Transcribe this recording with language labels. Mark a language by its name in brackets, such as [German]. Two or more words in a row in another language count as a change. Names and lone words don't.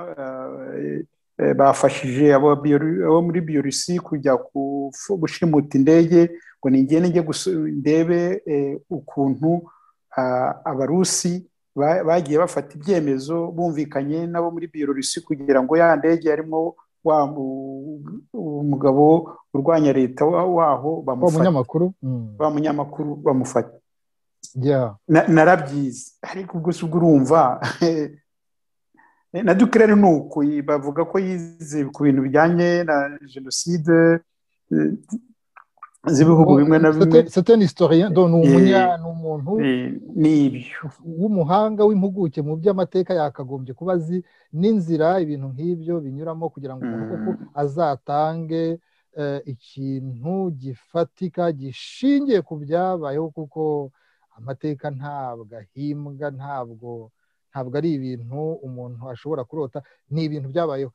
[Kinyarwanda] bafashije abo muri Bielorusi kujya gushimuta indege, ngo ningende ndebe ukuntu Abarusi bagiye bafata ibyemezo bumvikanye nabo muri Bielorusi kugira ngo ya ndege yarimo umugabo urwanya leta waho munyamakuru bamufata. Narabyize, ariko ubwo se urumva na Duclerc nuko bavuga ko yize ku bintu bijyanye na jenoside z'ibihugu bimwe na bimwe. [French] C'est un historien, donc n'umuntu [Kinyarwanda] n'ibyo w'umuhanga w'impuguke mu by'amateka, yakagombye kuba azi n'inzira ibintu nk'ibyo binyuramo kugira ngo umuntu koko azatange ikintu gifatika gishingiye ku byabayeho, kuko amateka ntabwo ahimbwa, ntabwo ari ibintu umuntu ashobora kurota, ni ibintu byabayeho.